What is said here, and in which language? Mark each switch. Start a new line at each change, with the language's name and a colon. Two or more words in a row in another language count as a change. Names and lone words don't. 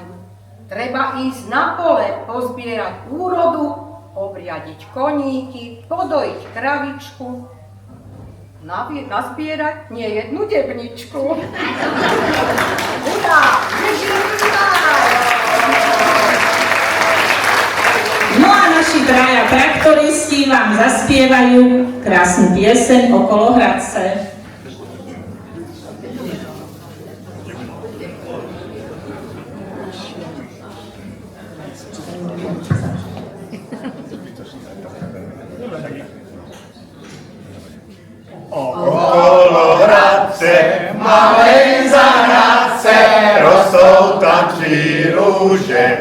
Slovak: Treba ísť na pole, pozbierať úrodu, obriadiť koníky, podojiť kravičku, nazbierať nie jednu debničku. Hurá! No a naši traja traktoristi vám zaspievajú krásnu pieseň Okolo Hradce.
Czech: Okolo Hradce, malej zahradce, rostou tam 3 rúže.